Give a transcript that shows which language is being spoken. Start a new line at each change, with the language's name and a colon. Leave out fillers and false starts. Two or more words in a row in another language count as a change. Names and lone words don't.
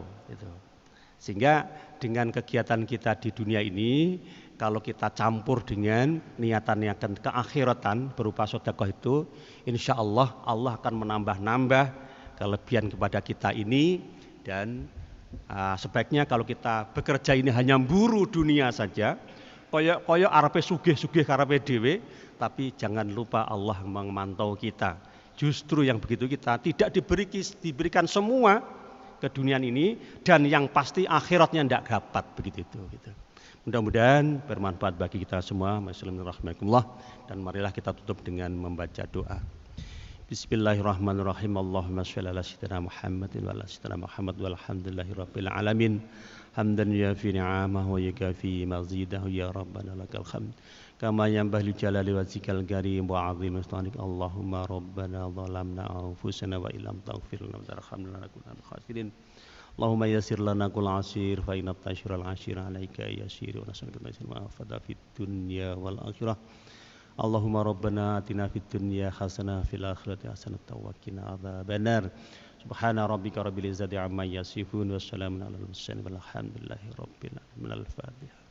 Indonesian: Sehingga dengan kegiatan kita di dunia ini, kalau kita campur dengan niatan-niatan keakhiratan berupa sedekah itu,
Arabic: إن شاء الله
Indonesian: Allah akan menambah-nambah kelebihan kepada kita ini. Dan sebaiknya kalau kita bekerja ini hanya buru dunia saja,
Javanese: koyo arepe sugih-sugih karepe dhewe,
Indonesian: tapi jangan lupa Allah memantau kita. Justru yang begitu kita tidak diberikan semua ke dunia ini, dan yang pasti akhiratnya tidak dapat begitu itu. Gitu. Mudah-mudahan bermanfaat bagi kita semua. Bismillahirrahmanirrahim. Dan marilah kita tutup dengan membaca doa.
Arabic: بسم الله الرحمن الرحيم. اللهم صل على سيدنا محمد وعلى سيدنا محمد والحمد لله رب العالمين. حمدا يوافي نعمه ويكافئ مزيده يا ربنا لك الحمد. كما ينبغي لجلال وجهك الكريم وعظيم سلطانك. اللهم ربنا ظلمنا أنفسنا وإن لم تغفر لنا وترحمنا لنكونن من الخاسرين. اللهم يسر لنا كل عسير فإن تيسير العسير عليك يسير ونسألك العافية في الدنيا والآخرة. اللهم ربنا آتنا في الدنيا حسنة في الآخرة حسنة وقنا عذاب النار. سبحان ربك رب العزة عما يصفون وسلام على المرسلين والحمد لله رب العالمين.